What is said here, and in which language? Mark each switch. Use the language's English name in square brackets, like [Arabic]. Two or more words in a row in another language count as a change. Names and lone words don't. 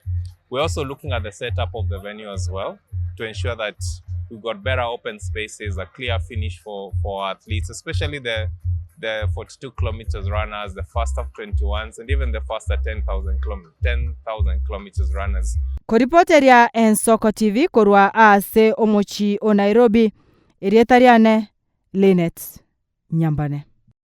[English] We're also looking at the setup of the venue as well to ensure that we've got better open spaces, a clear finish for athletes, especially the 42 kilometers runners, the faster 21s, and even the faster 10,000 kilometers runners. [Gusii] Koripoteria Ensoko TV korwa ase omochi o Nairobi, erietariane Linet Nyambane.